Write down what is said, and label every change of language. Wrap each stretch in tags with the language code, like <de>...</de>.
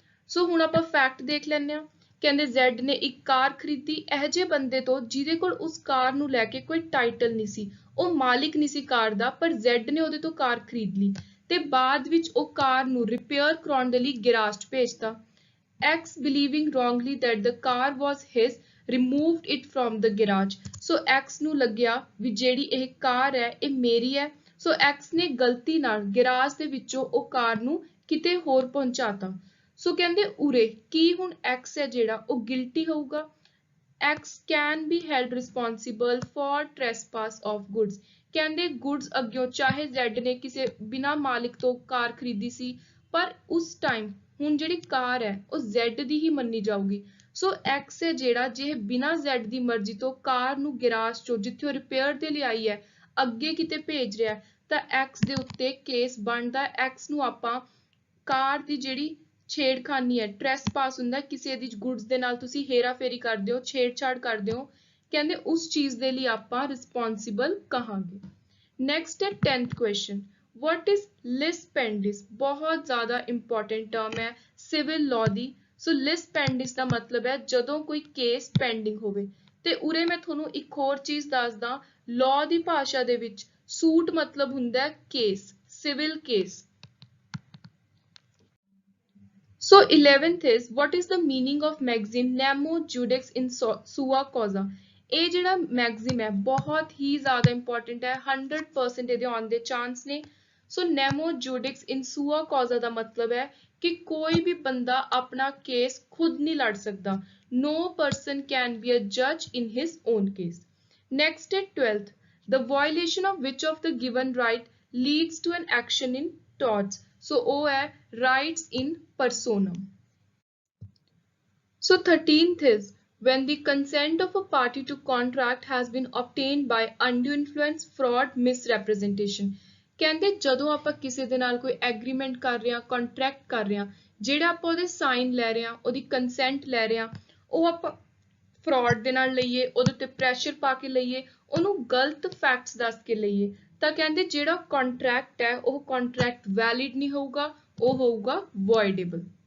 <pa>ਸੋ ਹੁਣ ਆਪਾਂ ਫੈਕਟ ਦੇਖ ਲੈਂਦੇ ਆ। ਕਹਿੰਦੇ ਜ਼ੈਡ ਨੇ ਇੱਕ ਕਾਰ ਖਰੀਦੀ ਇਹੋ ਜਿਹੇ ਬੰਦੇ ਤੋਂ ਜਿਹਦੇ ਕੋਲ ਉਸ ਕਾਰ ਨੂੰ ਲੈ ਕੇ ਕੋਈ ਟਾਈਟਲ ਨਹੀਂ ਸੀ, ਉਹ ਮਾਲਿਕ ਨਹੀਂ ਸੀ ਕਾਰ ਦਾ, ਪਰ ਜ਼ੈਡ ਨੇ ਉਹਦੇ ਤੋਂ ਕਾਰ ਖਰੀਦ ਲਈ ਤੇ ਬਾਅਦ ਵਿੱਚ ਉਹ ਕਾਰ ਨੂੰ ਰਿਪੇਅਰ ਕਰਾਉਣ ਦੇ ਲਈ ਗੈਰਾਜ 'ਚ ਭੇਜਤਾ।</pa> <en>X believing wrongly that the car was his removed it from the garage।</en> <pa>So X ਨੂੰ ਲੱਗਿਆ ਵੀ ਜਿਹੜੀ ਇਹ ਕਾਰ ਹੈ ਇਹ ਮੇਰੀ ਹੈ। ਸੋ X ਨੇ ਗਲਤੀ ਨਾਲ ਗੈਰਾਜ ਦੇ ਵਿੱਚੋਂ ਉਹ ਕਾਰ ਨੂੰ ਕਿਤੇ ਹੋਰ ਪਹੁੰਚਾਤਾ। ਸੋ ਕਹਿੰਦੇ ਉਰੇ ਕੀ ਹੁਣ X ਹੈ ਜਿਹੜਾ ਉਹ ਗਿਲਟੀ ਹੋਊਗਾ।</pa> <en>X can be held responsible for trespass of goods।</en> <pa>ਕਹਿੰਦੇ ਗੁੱਡਸ ਅੱਗਿਓਂ ਚਾਹੇ Z ਨੇ ਕਿਸੇ ਬਿਨਾਂ ਮਾਲਿਕ ਤੋਂ ਕਾਰ ਖਰੀਦੀ ਸੀ, ਪਰ ਉਸ ਟਾਈਮ ਹੁਣ ਜਿਹੜੀ ਕਾਰ ਹੈ ਉਹ Z ਦੀ ਹੀ ਮੰਨੀ ਜਾਊਗੀ। ਸੋ X ਹੈ ਜਿਹੜਾ ਜੇ ਬਿਨਾਂ Z ਦੀ ਮਰਜ਼ੀ ਤੋਂ ਕਾਰ ਨੂੰ ਗੈਰਾਜ ਚੋਂ ਜਿੱਥੇ ਉਹ ਰਿਪੇਅਰ ਦੇ ਲਈ ਆਈ ਹੈ ਅੱਗੇ ਕਿਤੇ ਭੇਜ ਰਿਹਾ ਤਾਂ X ਦੇ ਉੱਤੇ ਕੇਸ ਬਣਦਾ। X ਨੂੰ ਆਪਾਂ ਕਾਰ ਦੀ ਜਿਹੜੀ ਛੇੜਖਾਨੀ ਹੈ, ਟ੍ਰੈਸਪਾਸ ਹੁੰਦਾ ਕਿਸੇ ਦੀ ਗੁੱਡਸ ਦੇ ਨਾਲ ਤੁਸੀਂ ਹੇਰਾਫੇਰੀ ਕਰਦੇ ਹੋ, ਛੇੜਛਾੜ ਕਰਦੇ ਹੋ, ਕਹਿੰਦੇ ਉਸ ਚੀਜ਼ ਦੇ ਲਈ ਆਪਾਂ ਰਿਸਪੌਂਸਿਬਲ ਕਹਾਂਗੇ।</pa> <en>Next ਹੈ 10th question, what is lis pendis?</en> <pa>ਬਹੁਤ ਜ਼ਿਆਦਾ ਇੰਪੋਰਟੈਂਟ ਟਰਮ ਹੈ ਸਿਵਲ ਲਾਅ ਦੀ। ਸੋ lis pendis ਦਾ ਮਤਲਬ ਹੈ ਜਦੋਂ ਕੋਈ ਕੇਸ ਪੈਂਡਿੰਗ ਹੋਵੇ। ਤੇ ਉਰੇ ਮੈਂ ਤੁਹਾਨੂੰ ਇੱਕ ਹੋਰ ਚੀਜ਼ ਦੱਸਦਾ, ਲਾਅ ਦੀ ਭਾਸ਼ਾ ਦੇ ਵਿੱਚ ਸੂਟ ਮਤਲਬ ਹੁੰਦਾ ਹੈ case, civil case.</pa> <en>So 11th is what is the meaning of maxim nemo judex in sua causa?</en> <pa>ਇਹ ਜਿਹੜਾ ਮੈਗਜ਼ੀਮ ਹੈ ਬਹੁਤ ਹੀ ਜ਼ਿਆਦਾ ਇੰਪੋਰਟੈਂਟ ਹੈ, 100% ਇਹਦੇ ਆਉਣ ਦੇ ਚਾਂਸ ਨੇ। ਸੋ ਨੈਮੋ ਜੂਡਿਕਸ ਇਨ ਸੂਆ ਕੌਜ਼ਾ ਦਾ ਮਤਲਬ ਹੈ ਕਿ ਕੋਈ ਵੀ ਬੰਦਾ ਆਪਣਾ ਕੇਸ ਖੁਦ ਨਹੀਂ ਲੜ ਸਕਦਾ।</pa> <en>No person can be a judge in his own case। Next</en> <pa>ਹੈ</pa> <en>12th, the violation of which of the given right leads to an action in torts. So</en> <pa>ਉਹ ਹੈ</pa> <en>rights in personam. So 13th is when the consent of a party to contract has been obtained by undue influence, fraud, misrepresentation.</en> <pa>ਕਹਿੰਦੇ ਜਦੋਂ ਆਪਾਂ ਕਿਸੇ ਦੇ ਨਾਲ ਕੋਈ agreement ਕਰ ਰਹੇ ਹਾਂ, ਕੰਟਰੈਕਟ ਕਰ ਰਹੇ ਹਾਂ, ਜਿਹੜਾ ਆਪਾਂ ਉਹਦੇ ਸਾਈਨ ਲੈ ਰਹੇ ਹਾਂ, ਉਹਦੀ ਕੰਸੈਂਟ ਲੈ ਰਹੇ ਹਾਂ, ਉਹ ਆਪਾਂ ਫਰਾਡ ਦੇ ਨਾਲ ਲਈਏ, ਉਹਦੇ ਉੱਤੇ ਪ੍ਰੈਸ਼ਰ ਪਾ ਕੇ ਲਈਏ, ਉਹਨੂੰ ਗਲਤ ਫੈਕਟਸ ਦੱਸ ਕੇ ਲਈਏ, ਤਾਂ ਕਹਿੰਦੇ ਜਿਹੜਾ ਕੰਟਰੈਕਟ ਹੈ ਉਹ ਕੰਟਰੈਕਟ ਵੈਲਿਡ ਨਹੀਂ ਹੋਊਗਾ, ਉਹ ਹੋਊਗਾ voidable.</pa>